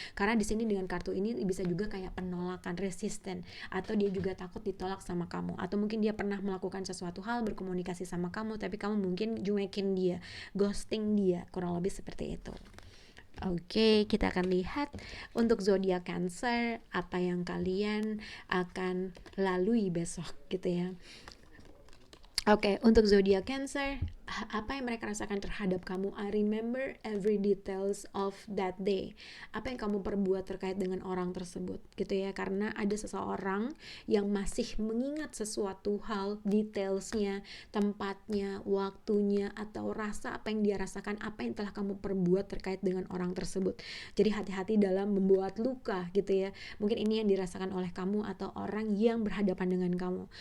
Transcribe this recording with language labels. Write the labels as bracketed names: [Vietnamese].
[Indonesian] Karena di sini dengan kartu ini bisa juga kayak penolakan, resisten, atau dia juga takut ditolak sama kamu, atau mungkin dia pernah melakukan sesuatu hal berkomunikasi sama kamu, tapi kamu mungkin cuekin dia, ghosting dia, kurang lebih seperti itu. Oke, kita akan lihat untuk zodiak Cancer apa yang kalian akan lalui besok gitu ya. Oke, untuk zodiak Cancer, apa yang mereka rasakan terhadap kamu? [English] I remember every details of that day. [Indonesian] Apa yang kamu perbuat terkait dengan orang tersebut gitu ya, karena ada seseorang yang masih mengingat sesuatu hal, detailsnya, tempatnya, waktunya, atau rasa apa yang dia rasakan, apa yang telah kamu perbuat terkait dengan orang tersebut. Jadi hati-hati dalam membuat luka gitu ya. Mungkin ini yang dirasakan oleh kamu atau orang yang berhadapan dengan kamu.